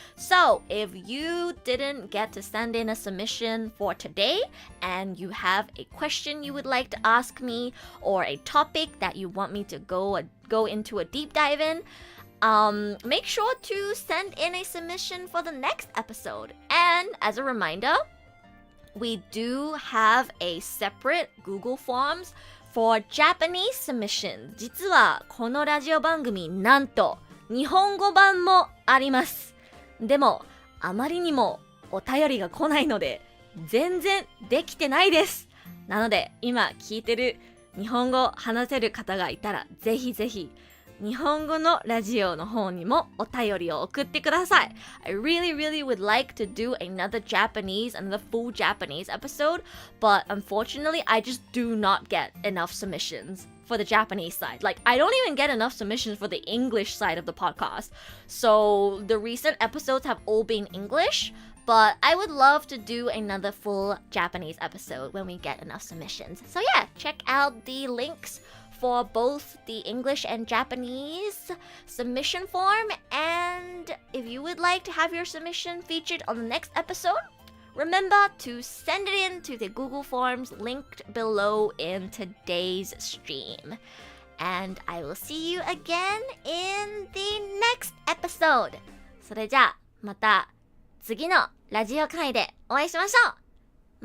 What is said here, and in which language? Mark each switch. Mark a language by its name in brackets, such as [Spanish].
[English] So if you didn't get to send in a submission for today and you have a question you would like to ask me or a topic that you want me to go into a deep dive in, make sure to send in a submission for the next episode. And as a reminder, we do have a separate Google Forms for Japanese submissions. [Japanese] 実はこのラジオ番組なんと日本語版もあります。でもあまりにもお便りが来ないので全然できてないです。なので今聞いてる日本語話せる方がいたらぜひぜひ日本語のラジオの方にもお便りを送ってください。 [English] I really would like to do another full Japanese episode, but unfortunately I just do not get enough submissions for the Japanese side. Like, I don't even get enough submissions for the English side of the podcast. So the recent episodes have all been English, but I would love to do another full Japanese episode when we get enough submissions. So yeah, check out the links for both the English and Japanese submission form, and if you would like to have your submission featured on the next episode, remember to send it in to the Google Forms linked below in today's stream. And I will see you again in the next episode. [Japanese] それじゃあまた次のラジオ会でお会いしましょう。